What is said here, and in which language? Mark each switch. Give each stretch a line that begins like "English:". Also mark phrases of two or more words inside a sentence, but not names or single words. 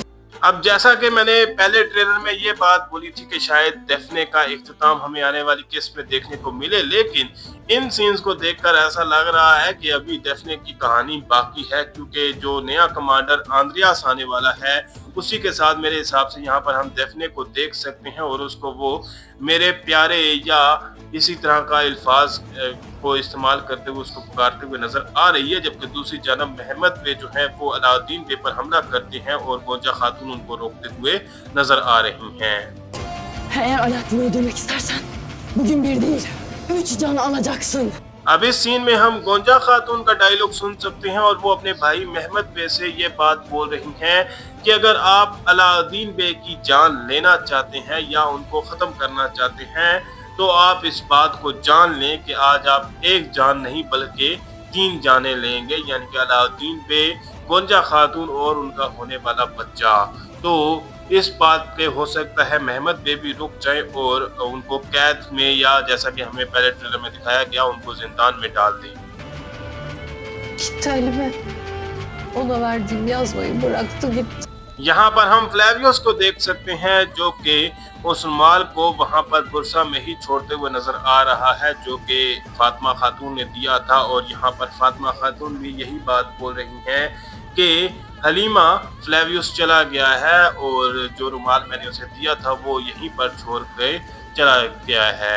Hindi: अब जैसा कि मैंने पहले ट्रेलर में ये बात बोली थी कि शायद डेफने का इख्तिताम हमें आने वाली किस्त में देखने को मिले, लेकिन इन सीन्स को देखकर ऐसा लग रहा है कि अभी डेफने की कहानी बाकी है, क्योंकि जो नया कमांडर आंद्रियास आने वाला है उसी के साथ मेरे हिसाब से यहाँ पर हम डेफने को देख सकते हैं और उसको वो मेरे प्यारे या इसी तरह का अल्फाज को इस्तेमाल करते हुए उसको पुकारते हुए नजर आ रही है। जबकि दूसरी जानब महमद बे जो है वो अलाउद्दीन बे पर हमला करते हैं और गोंजा खातून उनको रोकते हुए नजर आ रही हैं।
Turkish: Eğer Alaaddin'i öldürmek istersen bugün bir değil, 3 can alacaksın.
Hindi: अब इस सीन में हम गोंजा खातून का डायलॉग सुन सकते हैं और वो अपने भाई महमद बे से ये बात बोल रही हैं कि अगर आप अलाउद्दीन बे की जान लेना चाहते हैं या उनको ख़त्म करना चाहते हैं तो आप इस बात को जान लें कि आज आप एक जान नहीं बल्कि 3 जानें लेंगे, यानी कि अलाउद्दीन बे, गोंजा खातून और उनका होने वाला बच्चा। तो इस बात पे हो सकता है महमद बे भी रुक जाए और उनको कैद में या जैसा कि हमें पहले ट्रेलर में दिखाया गया उनको जिंदान में डाल दें।
Turkish: Gitti Halime. Ona verdiğim yazmayı bıraktı gitti.
Hindi: यहाँ पर हम फ्लेवियस को देख सकते हैं जो कि उस माल को वहाँ पर बुरसा में ही छोड़ते हुए नजर आ रहा है जो कि फातिमा खातून ने दिया था। और यहाँ पर फातिमा खातून भी यही बात बोल रही हैं कि हलीमा फ्लेवियस चला गया है और जो रुमाल मैंने उसे दिया था वो यहीं पर छोड़ के चला गया है।